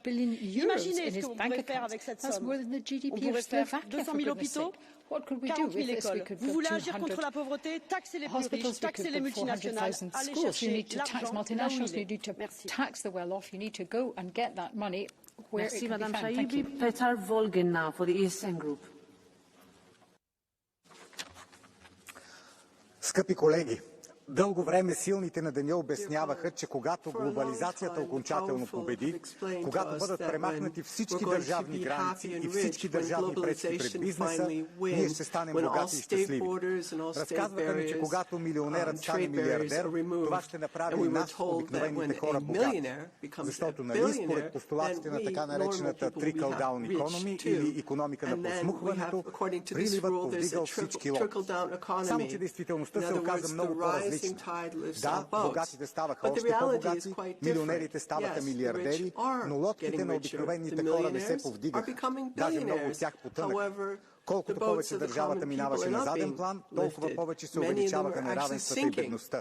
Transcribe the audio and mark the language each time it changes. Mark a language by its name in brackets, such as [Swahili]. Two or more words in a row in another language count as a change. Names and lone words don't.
[French] Imaginez ce qu'on pourrait faire avec cette somme. On pourrait faire 200 000 hôpitaux, 40 000 écoles. Vous voulez agir contre la pauvreté? Taxez les plus riches, taxez les multinationales, allez chercher l'argent là où il est. Merci. Merci Madame Shaibi. [English] Petar Volgin now for the ESN Group. [Bulgarian] Скъпи колеги, дълго време силните на деня обясняваха, че когато глобализацията окончателно победи, когато бъдат премахнати всички държавни граници и всички държавни пречки пред бизнеса, ние ще станем богати и щастливи. Разказваха ни, че когато милионерът стане милиардер, това ще направи и нас, обикновените хора, богати. Защото нали, според постулатите на така наречената [English] trickle-down economy [Bulgarian] или икономика на просмукването, приливът повдигал всички лодки. Само че действителността се оказа много по-различна. Да, богатите ставаха още по-богати, милионерите ставаха милиардери, но лодките на обикновените хора не се повдигаха. Даже много от тях потънаха. Колкото повече държавата минаваше на заден план, толкова повече се увеличаваха неравенствата и бедността.